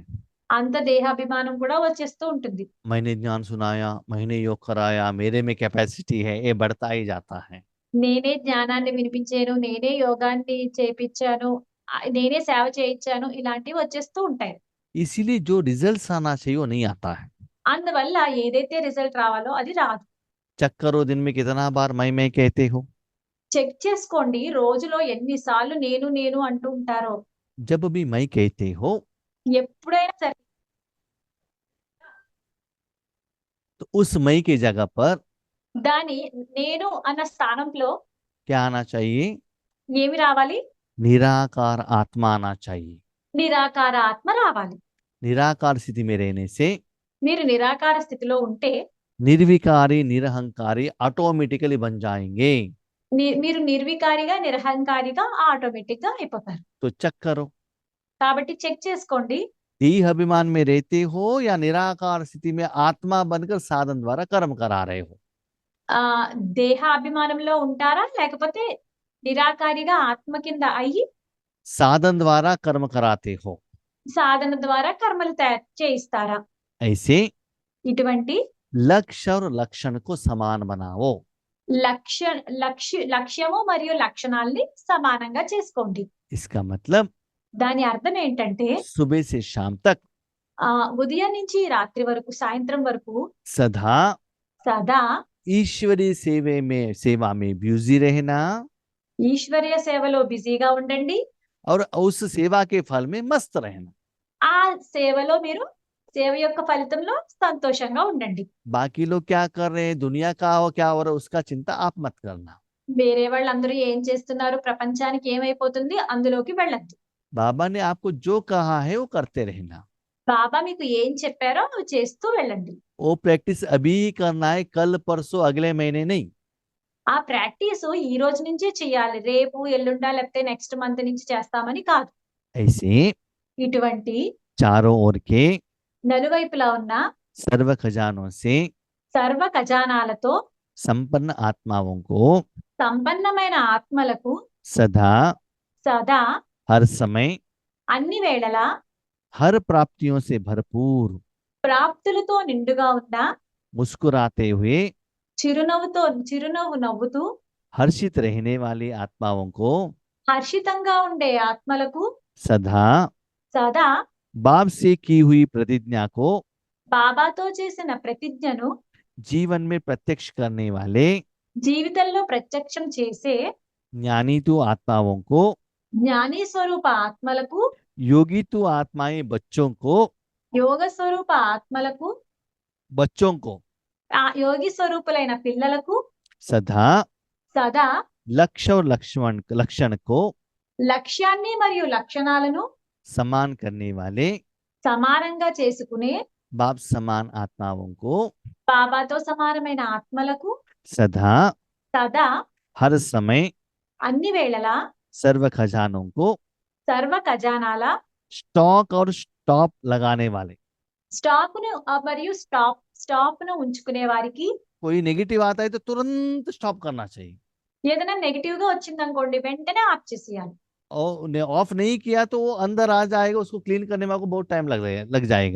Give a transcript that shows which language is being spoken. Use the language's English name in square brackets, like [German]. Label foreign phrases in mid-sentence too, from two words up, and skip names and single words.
[Telugu] అంత దేహాభిమానం కూడా వచ్చేస్తూ ఉంటుంది. [Hindi] मैंने ज्ञान सुनाया, मैंने योग कराया, मेरे में कैपेसिटी है, ये बढ़ता ही जाता है। [Telugu] నేనే జ్ఞానాన్ని వినిపించాను, నేనే యోగాన్ని చేపించాను, నేనే సేవ చేయించాను, ఇలాంటివి వచ్చేస్తూ ఉంటాయి. [Hindi] इसीलिए जो रिजल्ट्स आना चाहिए वो नहीं आता है। [Telugu] అందువల్ల ఏదైతే రిజల్ట్ రావాలో అది రాదు. [Hindi] चेक करो दिन में कितना बार मैं कहते हो। [Telugu] చెక్ చేసుకోండి రోజులో ఎన్నిసార్లు నేను నేను అంటూ ఉంటారో. [Hindi] जब भी मैं कहते हो [Telugu] ఎప్పుడైనా సరే [Hindi] तो उस मैं की जगह पर [Telugu] దాని నేను అన్న స్థానంలో [Hindi] क्या आना चाहिए? [Telugu] ఏమి రావాలి? [Hindi] निराकार आत्मा आना चाहिए। [Telugu] నిరాకార ఆత్మ రావాలి. [Hindi] निराकार स्थिति में रहने से [Telugu] మీరు నిరాకార స్థితిలో ఉంటే [Hindi] निर्विकारी निरहंकारी ऑटोमेटिकली बन जाएंगे। [Telugu] మీరు నిర్వికారిగా నిరహంకారిగా ఆటోమేటిక్ గా అయిపోతారు. [Hindi] तो चेक करो, [Telugu] కాబట్టి చెక్ చేసుకోండి, [Hindi] देह अभिमान में रहते हो या निराकार स्थिति में आत्मा बनकर साधन द्वारा कर्म करा रहे हो। [Telugu] దేహ అభిమానంలో ఉంటారా లేకపోతే నిరాకారిగా ఆత్మ కింద అయ్యి [Hindi] साधन द्वारा कर्म कराते हो। [Telugu] సాధన ద్వారా కర్మలు చేయిస్తారా? [Hindi] ऐसे [Telugu] ఇటువంటి [Hindi] लक्ष्य और लक्षण को समान बनाओ। [Telugu] లక్ష్యము మరియు లక్షణాల్ని సమానంగా చేసుకోండి. [Hindi] इसका मतलब [Telugu] దాని అర్థం ఏంటంటే [Hindi] सुबह से शाम तक [Telugu] ఉదయం నుంచి రాత్రి వరకు, సాయంత్రం వరకు [Hindi] सदा [Telugu] సదా [Hindi] ईश्वरीय सेवा में बिजी रहना [Telugu] ఈశ్వరీయ సేవలో బిజీగా ఉండండి. [Hindi] और उस सेवा के फल में मस्त रहना। [Telugu] ఆ సేవలో మీరు సేవ యొక్క ఫలితంలో సంతోషంగా ఉండండి. [Hindi] बाकी लोग क्या कर रहे हैं, दुनिया का हो क्या हो रहा है, उसका चिंता आप मत करना। [Telugu] వేరే వాళ్ళందరూ ఏం చేస్తున్నారు, ప్రపంచానికి ఏమైపోతుంది అందులోకి వెళ్ళొద్దు. [Hindi] बाबा ने आपको जो कहा है वो करते रहना। [Telugu] బాబా మీకు ఏం చెప్పారో అవి చేస్తూ వెళ్ళండి. [Hindi] वो प्रैक्टिस अभी ही करना है, कल परसों अगले महीने नहीं। [Telugu] ఆ ప్రాక్టీస్ ఈ రోజు నుంచే చేయాలి. రేపు, ఎల్లుండా లేకపోతే [English] next month [Telugu] నుంచి చేస్తామని కాదు. [Hindi] ऐसे [Telugu] ఇటువంటి [Hindi] चारों ओर के [Telugu] నలువైపులా ఉన్న [Hindi] सर्व खजानों से [Telugu] సర్వ ఖజానాలతో [Hindi] संपन्न आत्माओं को [Telugu] సంపన్నమైన ఆత్మలకు [Hindi] सदा [Telugu] సదా [Hindi] हर समय [Telugu] అన్ని వేళలా [Hindi] हर प्राप्तियों से भरपूर [Telugu] ప్రాప్తులతో నిండుగా ఉన్న [Hindi] मुस्कुराते हुए [Telugu] చిరునవ్వు నవ్వుతూ [Hindi] हर्षित रहने वाली आत्माओं को [Telugu] హర్షితంగా ఉండే ఆత్మలకు [Hindi] सदा [Telugu] సదా [Hindi] बाप से की हुई प्रतिज्ञा को [Telugu] బాబాతో చేసిన ప్రతిజ్ఞను [Hindi] जीवन में प्रत्यक्ष करने वाले [Telugu] జీవితంలో ప్రత్యక్షం చేసే [Hindi] ज्ञानी तो आत्माओं को, [Telugu] జ్ఞాని స్వరూప ఆత్మలకు, [Hindi] योगी तो आत्माएं बच्चों को, [Telugu] యోగ స్వరూప ఆత్మలకు, [Hindi] बच्चों को [Telugu] ఆ యోగి స్వరూపులైన పిల్లలకు [Hindi] सदा [Telugu] సదా [Hindi] लक्ष्य और लक्षण को [Telugu] లక్ష్యాన్ని మరియు లక్షణాలను [Hindi] समान करने वाले [Telugu] సమానంగా చేసుకునే [Hindi] बाप समान आत्माओं को [Telugu] బాబాతో సమానమైన ఆత్మలకు [Hindi] सदा [Telugu] సదా [Hindi] हर समय [Telugu] అన్ని వేళలా [Hindi] सर्व खजानों को [Telugu] సర్వ ఖజానాల [Hindi] स्टॉक और स्टॉप लगाने वाले। [Telugu] స్టాకును మరియు స్టాప్ ను ఉంచుకునే వారికి [Hindi] कोई नेगेटिव आता है तो तुरंत स्टॉप करना चाहिए, [Telugu] ఏదైనా నెగిటివ్ గా వచ్చిందనుకోండి వెంటనే ఆఫ్ చేసేయాలి. [Hindi] और ऑफ नहीं किया तो वो अंदर आ जाएगा, उसको क्लीन करने में आपको बहुत टाइम लग जाएगा।